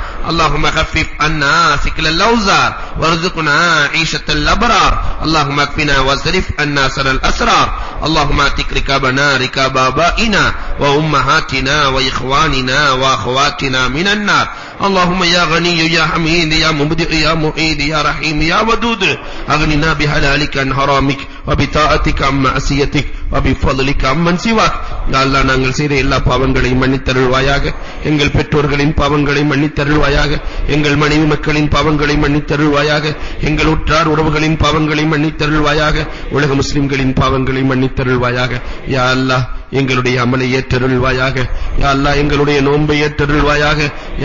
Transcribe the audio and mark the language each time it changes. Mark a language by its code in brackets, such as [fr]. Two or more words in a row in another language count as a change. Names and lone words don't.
[ar] اللهم خفف عنا ثقل الأوزار وارزقنا عيشة الأبرار اللهم اكفنا واصرف عنا سر الأسرار اللهم اعتق ركابنا ركاب آبائنا وأمهاتنا وإخواننا وأخواتنا من النار اللهم يا غني يا حميد يا مبدئ يا معيد يا رحيم يا ودود أغننا بحلالك عن حرامك وبطاعتك عن معصيتك وبفضلك عمن سواك [ta] யா அல்லாஹ் நாங்கள் செய்த எல்லா பாவங்களையும் மன்னித்தருள்வாயாக எங்கள் பெற்றோர்களின் பாவங்களை மன்னித்தருள்வாயாக எங்கள் மனைவி மக்களின் பாவங்களை மன்னித்தருள்வாயாக எங்கள் உற்றார் உறவுகளின் பாவங்களை மன்னித்தருள்வாயாக உலக முஸ்லிம்களின் பாவங்களை மன்னித்தருள்வாயாக யா அல்லாஹ் எங்களுடைய அமலை ஏற்றருள்வாயாக யா அல்லாஹ் எங்களுடைய நோன்பை ஏற்றருள்வாயாக யா